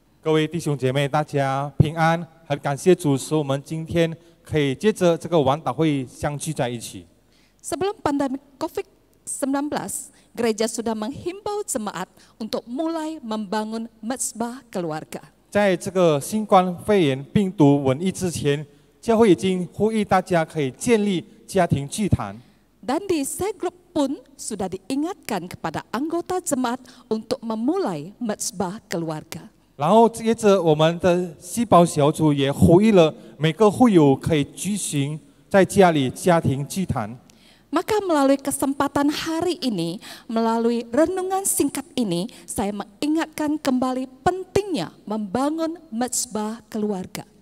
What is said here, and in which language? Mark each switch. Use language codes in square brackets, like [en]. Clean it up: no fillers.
[zh] 各位弟兄姐妹，大家平安，很感谢主，使我们今天可以接着这个晚祷会相聚在一起。 [id] Sebelum pandemi COVID-19, gereja sudah menghimbau jemaat untuk mulai membangun mezbah keluarga. [zh] 在这个新冠肺炎病毒瘟疫之前，教会已经呼吁大家可以建立家庭祭坛。 [id] Dan di C-Group pun sudah diingatkan kepada anggota jemaat untuk memulai mezbah keluarga. [zh] 然后接着我们的细胞小组也呼吁了每个会友可以举行在家里家庭祭坛。 [id] Maka melalui kesempatan hari ini, melalui renungan singkat ini, saya mengingatkan kembali pentingnya membangun mezbah keluarga.